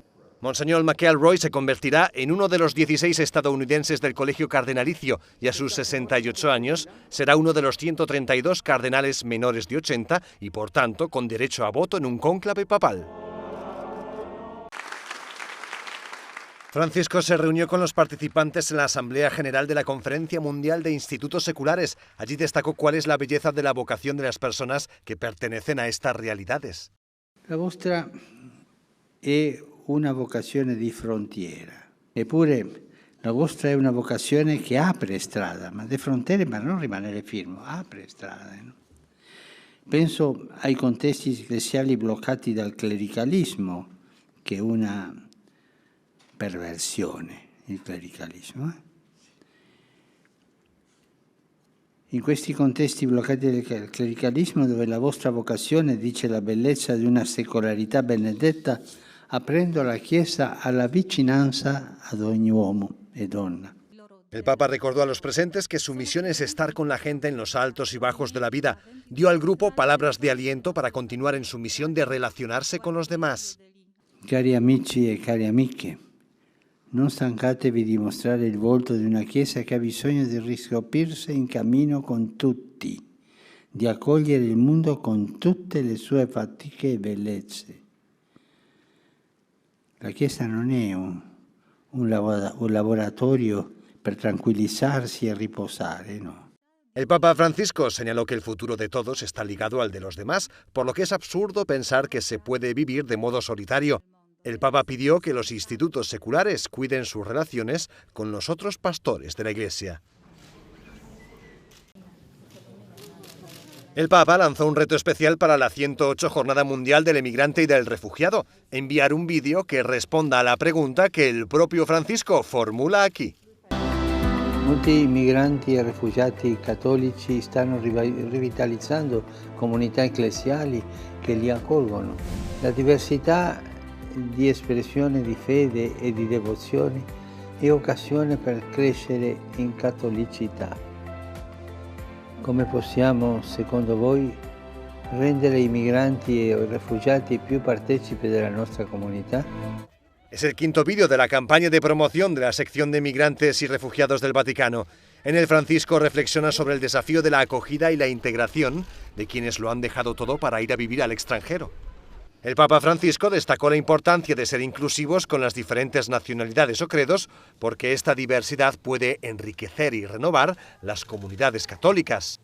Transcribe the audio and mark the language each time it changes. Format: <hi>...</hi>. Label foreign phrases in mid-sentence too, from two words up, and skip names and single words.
<es>Monseñor McElroy se convertirá en uno de los 16 estadounidenses del Colegio Cardenalicio y a sus 68 años será uno de los 132 cardenales menores de 80 y, por tanto, con derecho a voto en un cónclave papal. Francisco se reunió con los participantes en la Asamblea General de la Conferencia Mundial de Institutos Seculares. Allí destacó cuál es la belleza de la vocación de las personas que pertenecen a estas realidades.</es> <it>La vostra è una vocazione di frontiera, eppure la vostra è una vocazione che apre strada, ma di frontiere, ma non rimanere fermo, apre strada. No? Penso ai contesti ecclesiali bloccati dal clericalismo, che è una perversione, il clericalismo. In questi contesti bloccati dal clericalismo, dove la vostra vocazione dice la bellezza di una secolarità benedetta, aprendo la Chiesa a la vicinanza ad ogni uomo e donna.</it> <es>El Papa recordó a los presentes que su misión es estar con la gente en los altos y bajos de la vida. Dio al grupo palabras de aliento para continuar en su misión de relacionarse con los demás.</es> <it>Cari amici e cari amiche, non stancatevi di mostrare il volto di una Chiesa che ha bisogno di riscoprirsi in cammino con tutti, di accogliere il mondo con tutte le sue fatiche e bellezze. La Chiesa non è un laboratorio per tranquillizzarsi e riposare, no.</it> <es>El Papa Francisco señaló que el futuro de todos está ligado al de los demás, por lo que es absurdo pensar que se puede vivir de modo solitario. El Papa pidió que los institutos seculares cuiden sus relaciones con los otros pastores de la Iglesia. El Papa lanzó un reto especial para la 108 Jornada Mundial del Emigrante y del Refugiado: enviar un vídeo que responda a la pregunta que el propio Francisco formula aquí.</es> <it>Molti migranti e rifugiati cattolici stanno rivitalizzando comunità ecclesiali che li accolgono. La diversità di espressione di fede e di devozione è occasione per crescere in cattolicità. Come possiamo, secondo voi, rendere i migranti e i rifugiati più partecipi della nostra comunità?</it> <es>Es el quinto vídeo de la campaña de promoción de la sección de migrantes y refugiados del Vaticano. En el Francisco reflexiona sobre el desafío de la acogida y la integración de quienes lo han dejado todo para ir a vivir al extranjero. El Papa Francisco destacó la importancia de ser inclusivos con las diferentes nacionalidades o credos, porque esta diversidad puede enriquecer y renovar las comunidades católicas.</es>